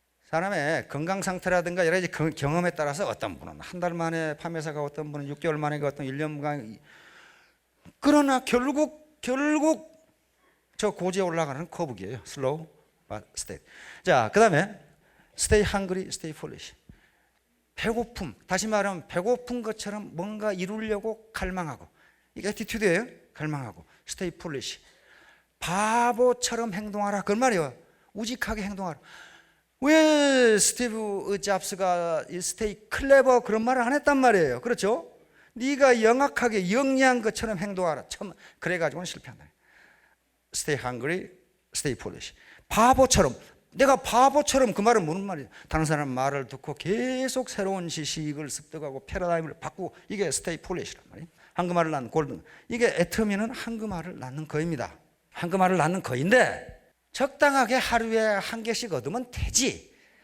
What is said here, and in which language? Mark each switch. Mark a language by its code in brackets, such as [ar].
[ko] 사람의 건강 상태라든가 여러 가지 경험에 따라서 어떤 분은 한 달 만에 판매사가, 어떤 분은 6개월 만에, 어떤 1년간. 그러나 결국 저 고지에 올라가는 커브기예요. [en] slow but steady. [ko] 자, 그 다음에 [en] stay hungry, stay foolish. [ko] 배고픔. 다시 말하면 배고픈 것처럼 뭔가 이루려고 갈망하고. 이게 애티튜드예요. 갈망하고. [en] stay foolish. [ko] 바보처럼 행동하라. 그런 말이에요. 우직하게 행동하라. 왜 스티브 잡스가 스테이 클레버 그런 말을 안 했단 말이에요. 그렇죠? 네가 영악하게 영리한 것처럼 행동하라. 그래가지고는 실패한다. [en] Stay hungry, stay foolish. [ko] 바보처럼, 내가 바보처럼, 그 말은 무슨 말이야? 다른 사람 말을 듣고 계속 새로운 지식을 습득하고 패러다임을 바꾸고, 이게 [en] stay foolish [ko] 란 말이에요. 한금알을 낳는 골든. 이게 애터미는 한금알을 낳는 거입니다. 한금알을 낳는 거인데 적당하게 하루에 한 개씩 얻으면 되지.